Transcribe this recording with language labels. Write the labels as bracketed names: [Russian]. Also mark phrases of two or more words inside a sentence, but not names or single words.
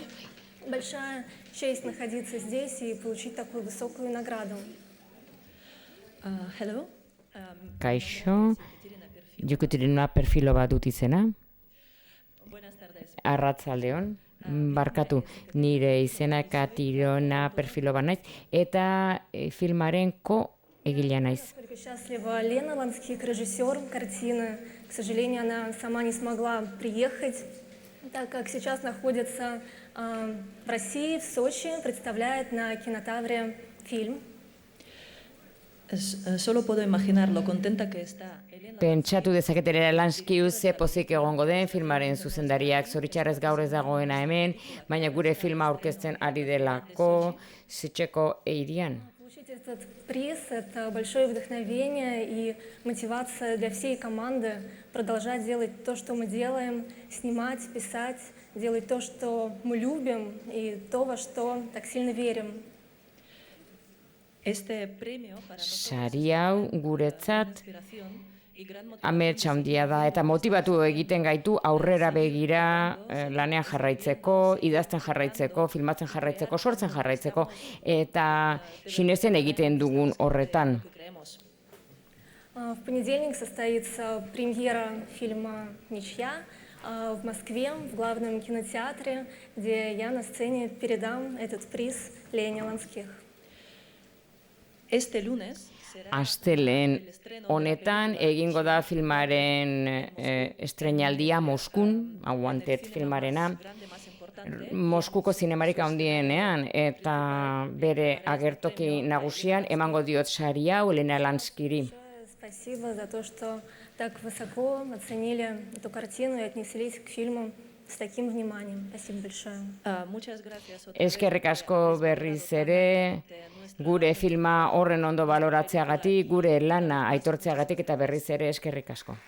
[Russian] Большая честь находиться здесь и получить такую высокую награду. Hello. [Basque] Kaixo, Jekaterina Perfilova dut izena. Arratsaldeon, barkatu, nire izena Katirona Perfilova naiz, eta filmaren egilea naiz. [Russian] Счастлива Лена Ланских, режиссер картины. К сожалению, она сама не смогла приехать, так как сейчас находится в России, в Сочи, представляет на Кинотавре фильм. [Spanish] Solo puedo imaginar lo contenta que está Elena. [Basque] Pentsatu dezaketelera Lanskiu ze pozik egongo den filmaren zuzendariak, zoritxarrez gaur ez dagoena hemen, baina gure filma aurkezten ari delako Sitxeko eirian. [Russian] Этот приз – это большое вдохновение и мотивация для всей команды продолжать делать то, что мы делаем, снимать, писать, делать то, что мы любим и то, во что так сильно верим. [Basque] Sari hau guretzat amets handia da eta motibatu egiten gaitu aurrera begira lanean jarraitzeko, idazten jarraitzeko, filmatzen jarraitzeko, sortzen jarraitzeko eta sinesten egiten dugun horretan. [Russian] В понедельник состоится премьера фильма «Ничья» в Москве, в главном кинотеатре, где я на сцене передам этот приз Лене Ланских. [Basque] Astelehen honetan egingo da filmaren estreinaldia Moskun, Unwanted filmarena, Moskuko zinemarik handienean eta bere agertoki nagusian emango diot sari hau Lena Lanskiri. [Russian] Спасибо за то, что так высоко оценили эту картину и отнеслись к фильму с таким вниманием. Спасибо большое. [Basque] Eskerrik asko berriz ere, gure filma horren ondo baloratzeagatik, gure lana aitortzeagatik eta berriz ere eskerrik asko.